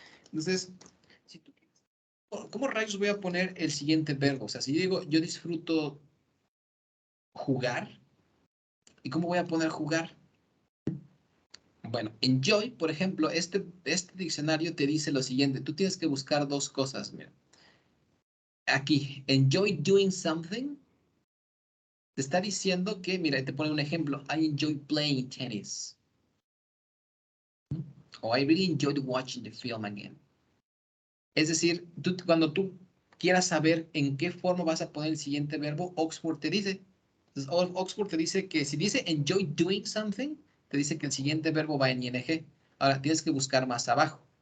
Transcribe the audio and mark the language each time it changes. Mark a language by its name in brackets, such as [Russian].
[Spanish] Entonces, si tú, ¿cómo rayos voy a poner el siguiente verbo? O sea, si yo digo, yo disfruto jugar, ¿y cómo voy a poner jugar? Bueno, enjoy, por ejemplo, este diccionario te dice lo siguiente. Tú tienes que buscar dos cosas, mira. Aquí, enjoy doing something. Te está diciendo que, mira, te pone un ejemplo. [English] I enjoy playing tennis. O I really enjoyed watching the film again. [Spanish] Es decir, cuando tú quieras saber en qué forma vas a poner el siguiente verbo, Oxford te dice. Entonces, Oxford te dice que si dice enjoy doing something, te dice que el siguiente verbo va en ing. Ahora, tienes que buscar más abajo.